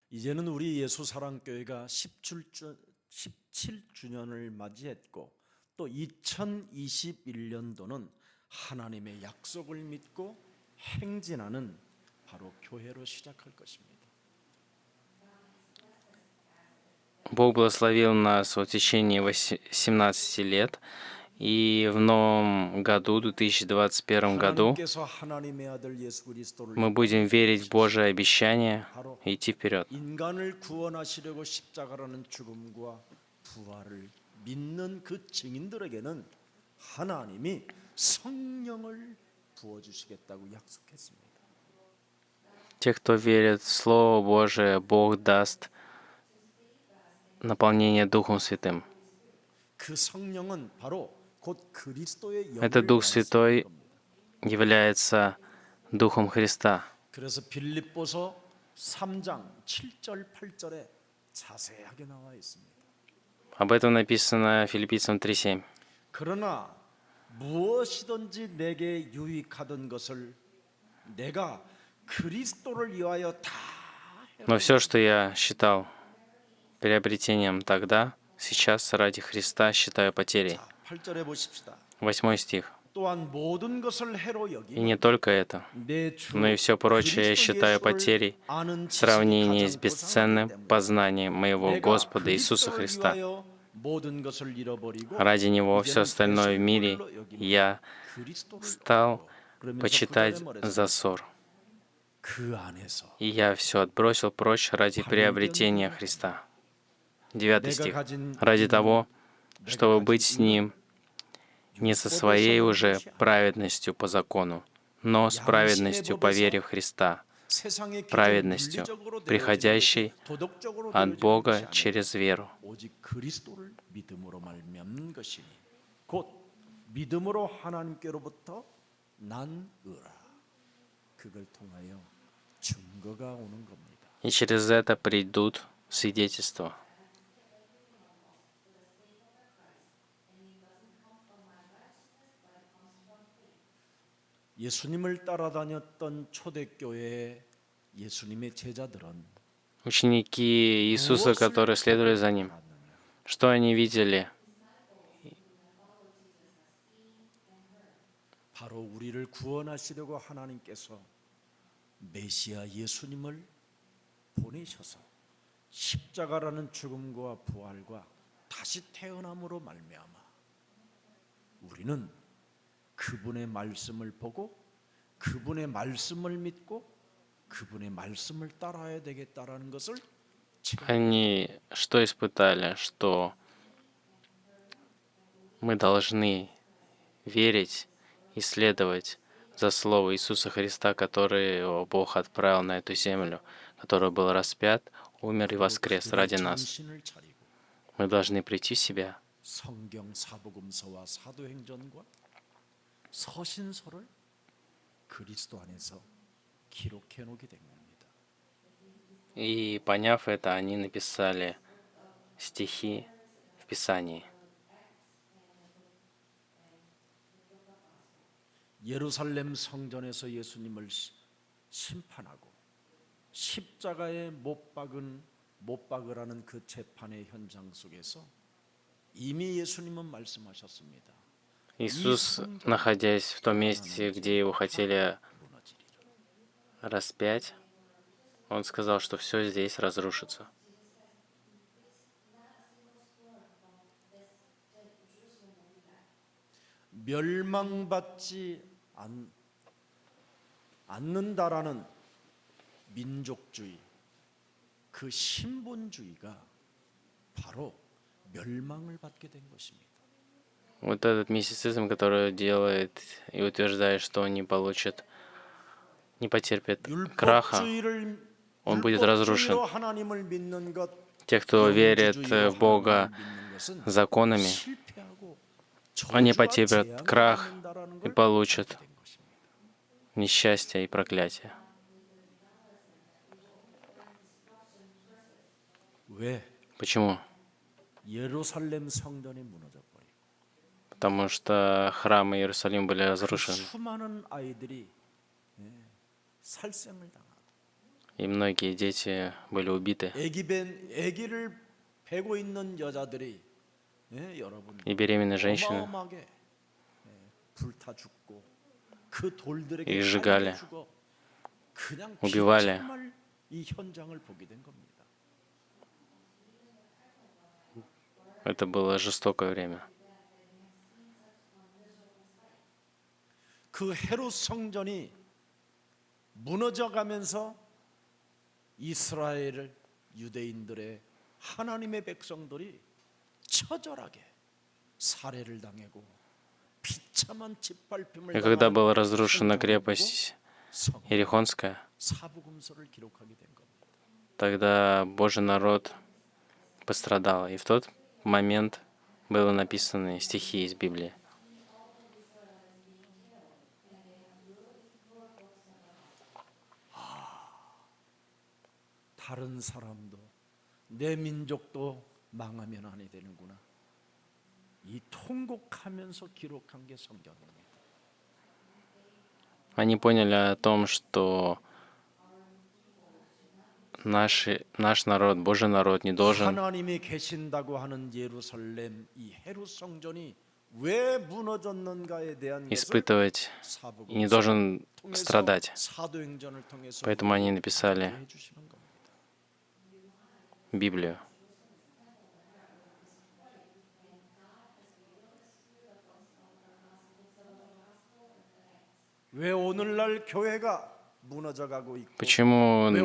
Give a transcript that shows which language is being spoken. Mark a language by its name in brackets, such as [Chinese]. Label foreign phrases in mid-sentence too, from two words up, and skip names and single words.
[Korean] 이제는 우리 예수사랑교회가 17주년을 맞이했고 또 2021년도는 하나님의 약속을 믿고 행진하는 바로 교회로 시작할 것입니다. [Russian] Бог благословил нас в течение 17 лет, и в новом году, 2021 году, [Korean] 하나님께서 하나님의 아들 예수 그리스도를 [Russian] мы будем верить в Божие обещание [Korean] 바로 [Russian] и идти вперед. [Korean] 인간을 구원하시려고 십자가라는 죽음과 부활을 믿는 그 증인들에게는 하나님이 성령을 부어주시겠다고 약속했습니다. [Russian] Те, кто верит в Слово Божие, Бог даст наполнение Духом Святым. [Korean] 그 성령은 바로 곧 그리스도의 [Russian] Этот [Korean] 영을 [Russian] Дух [Korean] 말씀하는 [Russian] Святой [Korean] 겁니다. [Russian] является Духом Христа. [Korean] 그래서 빌립보서 3장 7절 8절에 자세하게 나와 있습니다. [Russian] Об этом написано Филиппийцам 3:7. [Korean] 그러나 무엇이든지 내게 유익하던 것을 내가 그리스도를 위하여 다 [Russian] Но все, что я считал приобретением тогда, сейчас ради Христа считаю потерей. [Korean] 자, 8절에 보십시다. [Russian] 8 стих. [Korean] 또한 모든 것을 해로 [Russian] И [Korean] 여기며 [Russian] не только это, [Korean] 내 주 [Russian] но и все прочее я [Korean] 그리스도 [Russian] считаю [Korean] 예수를 [Russian] потерей [Korean] 아는 [Russian] в [Korean] 지식이 [Russian] сравнении с [Korean] 가장 [Russian] бесценным [Korean] 고상하기 때문에 [Russian] познанием моего [Korean] 내가 [Russian] Господа Иисуса [Korean] 그리스도를 [Russian] Христа. [Korean] 위하여 모든 것을 잃어버리고 [Russian] Ради Него все [Korean] 이제는 [Russian] остальное в мире [Korean] 배설물로 여기며 [Russian] я [Korean] 그리스도를 [Russian] стал [Korean] 얻고 그러면서 [Russian] почитать [Korean] 9절에 말했습니다. [Russian] за ссор. [Korean] 그 안에서 [Russian] И я все отбросил прочь ради приобретения Христа. 9 [Korean] 내가 [Russian] стих. [Korean] 가진 [Russian] Ради [Korean] 힘은, [Russian] того, [Korean] 내가 [Russian] чтобы [Korean] 가진 [Russian] быть с [Korean] 힘은 [Russian] Ним не со своей уже праведностью по закону, но с праведностью по вере в Христа, [Korean] 세상의 기준, [Russian] праведностью, [Korean] 물리적으로 [Russian] приходящей [Korean] 되어지는 것이, 도덕적으로 [Russian] от [Korean] 되어지는 [Russian] Бога [Korean] 것이 아니라 [Russian] через веру. [Korean] 오직 그리스도를 믿음으로 말미암는 것이니 곧 믿음으로 하나님께로부터 난 의라. 그걸 통하여 증거가 오는 겁니다. [Russian] И через это придут свидетельства. [Korean] 예수님을 따라다녔던 초대교회의 예수님의 제자들은 [Russian] Ученики Иисуса, которые следовали за Ним, что они видели? [Korean] 바로 우리를 구원하시려고 하나님께서 메시아 예수님을 보내셔서 십자가라는 죽음과 부활과 다시 태어남으로 말미암아 우리는 그분의 말씀을 보고 그분의 말씀을 믿고 그분의 말씀을 따라야 되겠다라는 것을 [Russian] Они что испытали? Что мы должны верить и следовать за Слово Иисуса Христа, который Бог отправил на эту землю, который был распят, умер и воскрес ради нас. [Korean] 정신을 차리고 [Russian] Мы должны прийти в себя [Korean] 성경 사복음서와 사도행전과 서신서를 그리스도 안에서 기록해 놓게 된 겁니다. [Russian] и, поняв это, они написали стихи в Писании. [Korean] 예루살렘 성전에서 예수님을 심판하고 십자가에 못 박으라는 그 재판의 현장 속에서 이미 예수님은 말씀하셨습니다. [Russian] Иисус, находясь в том месте, где его хотели распять, он сказал, что все здесь разрушится. [Korean] 멸망받지 않는다라는 민족주의, 그 신본주의가 바로 멸망을 받게 된 것입니다. [Russian] Вот этот мистицизм, который делает и утверждает, что он не потерпит краха, он будет разрушен. [Korean] 율법주의로 하나님을 믿는 것, [Russian] Те, кто верит [Korean] 영주주의로 [Russian] в Бога [Korean] 하나님을 믿는 것은 [Russian] законами, [Korean] 실패하고 [Russian] они [Korean] 저주와 [Russian] потерпят [Korean] 재앙을 [Russian] крах [Korean] 받는다라는 [Russian] и [Korean] 걸 [Russian] получат [Korean] 알게 된 것입니다. [Russian] несчастье и проклятие. [Korean] 왜? [Russian] Почему? [Korean] 예루살렘 성전이 무너져 버리고 [Russian] Потому что храмы Иерусалима были разрушены. [Korean] 수많은 아이들이 살생을 당하고 [Russian] и многие дети были убиты, [Korean] 아기를 베고 있는 여자들이 여러분 [Russian] и беременные женщины, [Korean] 어마어마하게 불타 죽고 그 돌들에게 [Russian] их сжигали, [Korean] 갈려 죽어 그냥 [Russian] убивали. [Korean] 비참할 이 현장을 보게 된 겁니다. [Russian] Это было жестокое время. [Korean] 그 헤롯 성전이 무너져 가면서 이스라엘 유대인들의 하나님의 백성들이 처절하게 살해를 당하고 비참한 짓밟힘을 [Russian] И когда была [Korean] 당한 [Russian] разрушена [Korean] 성전을 [Russian] крепость [Korean] 보고 [Russian] Иерихонская, [Korean] 사부금서를 기록하게 된 겁니다. [Russian] тогда Божий народ пострадал. И в тот момент было написаны стихи из Библии. [Korean] 다른 사람도 내 민족도 망하면 아니 되는구나. 이 통곡하면서 기록한 게 성경입니다. [Russian] Они поняли о том, что наш народ, Божий народ, не должен [Korean] 하나님이 계신다고 하는 예루살렘 이 헤롯 성전이 왜 무너졌는가에 대한 것을 [Russian] испытывать и не должен страдать. [Korean] 사도행전을 통해서 [Russian] Поэтому они написали [Korean] 해 주시는 겁니다. [Russian] Библию. [Korean] 왜 오늘날 교회가 무너져 가고 있고 [Russian] Почему [Korean] 왜